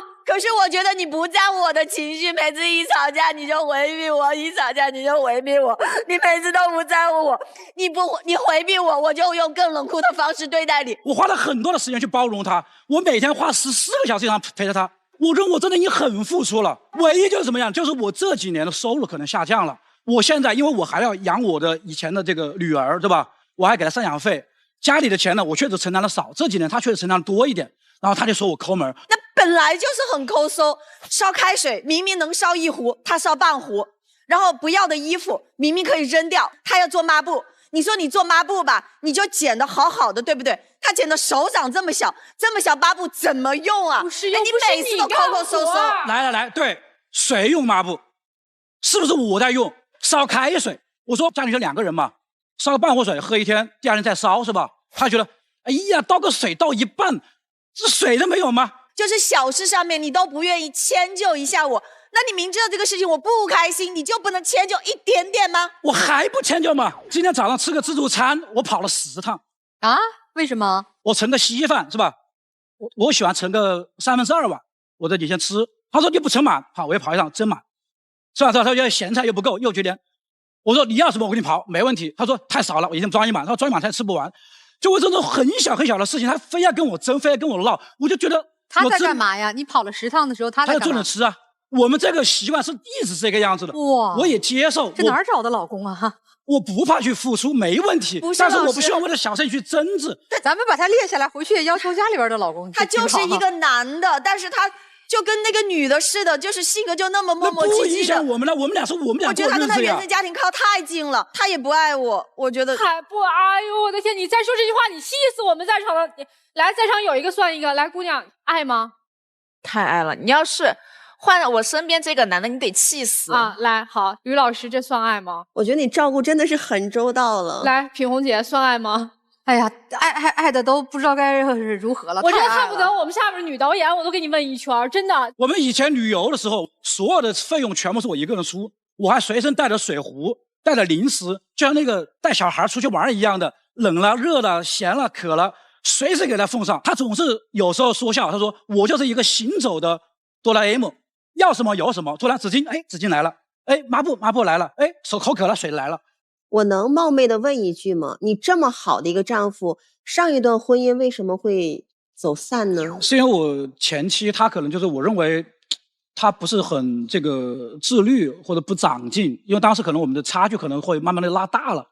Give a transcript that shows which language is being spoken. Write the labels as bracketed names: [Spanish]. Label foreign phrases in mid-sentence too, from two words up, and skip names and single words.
[Chinese] 可是我覺得你不在乎我的情緒，每次一吵架你就回避我，一吵架你就回避我，你每次都不在乎我，你回避我，我就用更冷酷的方式對待你。我花了很多的時間去包容他，我每天花14個小時以上陪着他。 我觉得我真的已經很付出了，唯一就是怎麼樣，就是我這幾年的收入可能下降了。我現在因為我還要養我的以前的這個女兒，對吧？我還給她贍養費，家裡的錢呢，我確實承擔的少，這幾年她確實承擔的多一點。然後她就說我摳門，那本來就是很摳搜，燒開水明明能燒一壺，他燒半壺，然後不要的衣服明明可以扔掉，他要做抹布。你說你做抹布吧，你就剪得好好的，对不对？他剪的手掌這麼小，這麼小抹布怎麼用啊？不是，你每次都摳摳搜搜。來，对，誰用抹布？是不是我在用？燒開水，我說家裡就2個人嘛，燒個半壺水喝一天，第2天再燒是吧？他覺得，哎呀，倒個水倒一半，這水都沒有嗎？就是小事上面你都不願意遷就一下我，那你明知道這個事情我不開心，你就不能遷就一點點嗎？我還不遷就嗎？今天早上吃個自助餐，我跑了10趟。啊？為什麼？我盛個稀飯是吧？我喜歡盛個2/3碗，我在底下吃。他說你不盛滿，好，我又跑一趟蒸滿。吃完之後他說鹹菜又不夠，又9點。我說你要什麼我給你跑，沒問題。他說太少了，我已經裝一滿。他說裝一滿才吃不完。就為這種很小很小的事情，他非要跟我爭，非要跟我鬧，我就覺得他在幹嘛呀？你跑了10趟的時候，他在幹嘛？他要坐着吃啊。我們這個習慣是一直這個樣子的。哇，我也接受。這哪兒找的老公啊？哈，我不怕去付出，沒問題。但是我不希望為了小事去爭執。咱們把他列下來，回去也要求家裡邊的老公。他就是一個男的，但是他就跟那個女的似的，就是性格就那麼磨磨唧唧的。不影響我們了，我們倆是我們倆。我覺得他跟他原生家庭靠太近了，他也不愛我，我覺得。还不，哎呦我的天！你再说這句話，你氣死我們在場的。來，在場有一個算一個，來，姑娘，愛嗎？太愛了！你要是換了我身邊這個男的，你得氣死啊！來，好，於老師，這算愛嗎？我覺得你照顧真的是很周到了。來，品紅姐，算愛嗎？哎呀，愛的都不知道該如何了。我真恨不得我們下面女導演，我都給你問一圈，真的。我們以前旅遊的時候，所有的費用全部是我一個人出，我還隨身帶着水壺，帶着零食，就像那個帶小孩出去玩一樣的，冷了、熱了、鹹了、渴了，隨時給他奉上。他總是有時候說笑，他說我就是一個行走的哆啦 A 夢，要什麼有什麼。突然紙巾，哎，紙巾來了，哎，抹布來了，哎，手口渴了，水來了。我能冒昧的問一句嗎？你這麼好的一個丈夫，上一段婚姻為什麼會走散呢？是因為我前妻她可能就是我認為她不是很這個自律或者不長進，因為當時可能我們的差距可能會慢慢的拉大了。